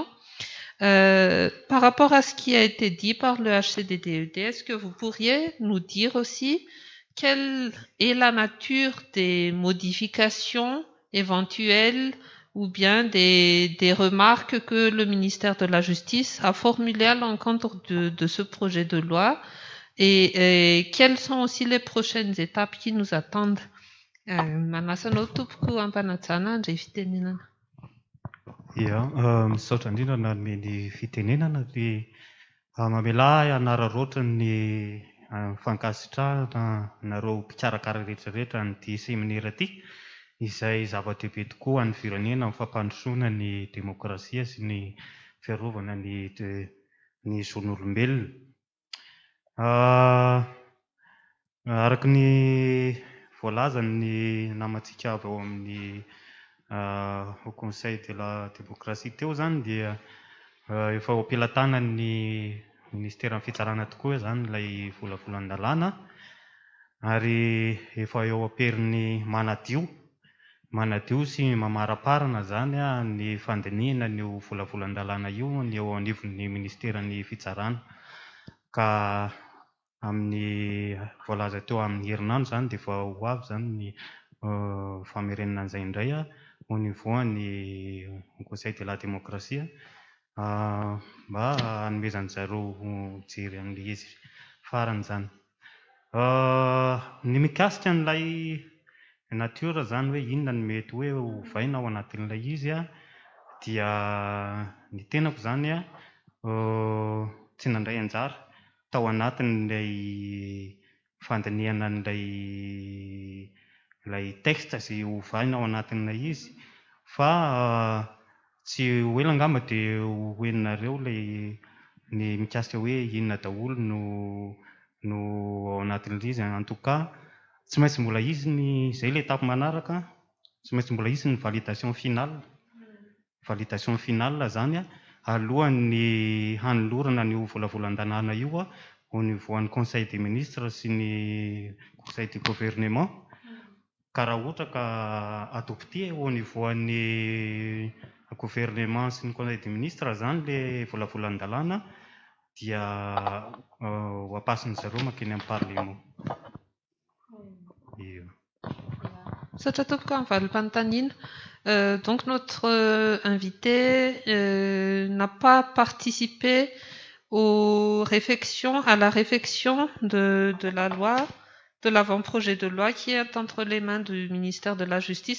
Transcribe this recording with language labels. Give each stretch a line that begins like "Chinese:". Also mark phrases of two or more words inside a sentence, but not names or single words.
French: Par rapport à ce qui a été dit par le HCDDED, est-ce que vous pourriez nous dire aussi quelle est la nature des modifications éventuelles ou bien des remarques que le ministère de la Justice a formulées à l'encontre de ce projet de loi et quelles sont aussi les prochaines étapes qui nous attendent.
Malagasy: Manasanao tompoko ampanajana andray fitenenana. Ia, misaotra indrindra nanome fitenenana dia mamela anararoatra ny fankasitrahana nareo mpikarakara rehetrarehetra nyity seminaire ity, izay zava-dehibe tokoa any firenena amin'ny fampandrosoana ny demokrasia sy ny fiarovana ny zon'olombelona. Araka ny voalaza ny namantsika avy ao amin'ny
French: au conseil de la démocratie
Malagasy: teo zany dia efa ho ampelantanan'ny ministera ny fitsarana tokoa zany ilay volavolan-dalàna ary efa eo aperin'ny manadio sy mamaraparana zany ny fandinihana ny volavolan-dalàna io ny eo anivon'ny ministeran'ny fitsarana ka amin'ny voalaza teo amin'ny herinandro zany dia efa ho avy zany ny famerenana an'izay indray
French: au niveau
Malagasy: ny
French: conseil de la démocratie
Malagasy: mba hanomezany zareo jery amin'ilay izy farany zany. Ny mikasika n'ilay natiora zany hoe inona ny mety hoe hovaina ao anatin'ilay izy dia ny tenako zany tsy nandray anjara tao anatin'ilay fandinihana an'ilay texte sy hovaina ao anatin'ilay izy fa tsy ho ela angamba dia hoeninareo ny mikasika hoe inona daholo no ao anatin'ilay izy
French: en tout cas
Malagasy: tsy maintsy mbola izy zay
French: le étape
Malagasy: manaraka tsy maintsy mbola izy ny validation finale zany alohan'ny hanolorana ny volavolan-dalàna io
French: au niveau
Malagasy: an'ny
French: conseil des ministres
Malagasy: sy ny
French: conseil du gouvernement
Malagasy: ka raha ohatra ka adopté
French: au niveau
Malagasy: an'ny gouvernement sy ny
French: conseil des ministres
Malagasy: zany le volavolan-dalàna dia ho ampasin'ny zareo makeny amin'ny parlement.
French: Donc notre invité n'a pas participé à la réflexion de la loi, de l'avant-projet de loi qui est entre les mains du ministère de la Justice.